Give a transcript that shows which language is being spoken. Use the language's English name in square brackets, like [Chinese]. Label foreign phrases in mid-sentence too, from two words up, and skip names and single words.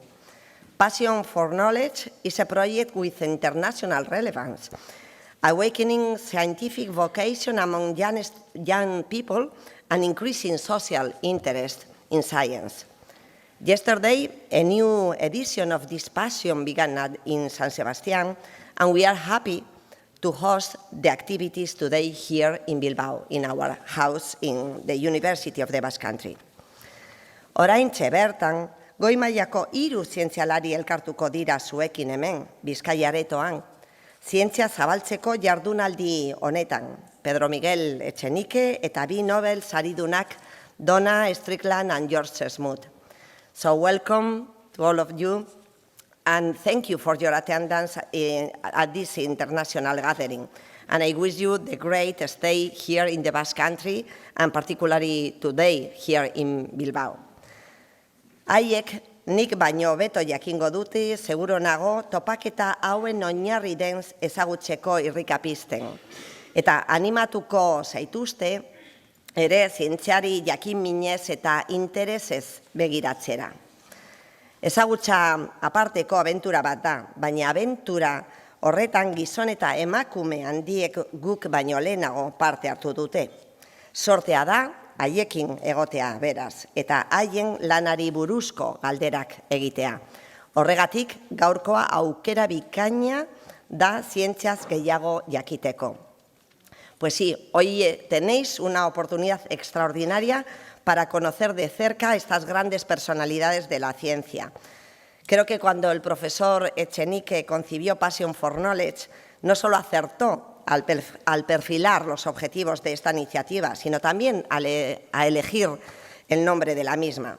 [English] Passion for Knowledge is a project with international relevance, awakening scientific vocation among young people and increasing social interest in science. Yesterday, a new edition of this Passion began in San Sebastián, and we are happy to host the activities today here in Bilbao, in our house in the University of the Basque Country. [Basque] Oraintxe bertan, goi mailako 3 zientzialari elkartuko dira zuekin hemen, Bizkaia aretoan, zientzia zabaltzeko jardunaldi honetan, Pedro Miguel Etxenike eta 2 Nobel saridunak, Donna, Strickland and George Smoot. [English] So welcome to all of you, and thank you for your attendance at this international gathering. And I wish you the great stay here in the Basque Country, and particularly today here in Bilbao. [Basque] Haiek nik baino beto jakingo dute, seguro nago, topaketa hauen oinarri den ezagutzeko irrikapizten. Eta animatuko zaituzte, ere zientziari jakin minez eta interesez begiratzera. Ezagutza aparteko abentura bat da, baina abentura horretan gizon eta emakume handiek guk baino lehenago parte hartu dute. Sortea da, haiekin egotea beraz, eta haien lanari buruzko galderak egitea. Horregatik, gaurkoa aukera bikaina da zientziaz gehiago jakiteko. [Spanish] Pues sí, hoy tenéis una oportunidad extraordinaria para conocer de cerca a estas grandes personalidades de la ciencia. Creo que cuando el profesor Etxenike concibió Passion for Knowledge, no solo acertó al perfilar los objetivos de esta iniciativa, sino también a elegir el nombre de la misma.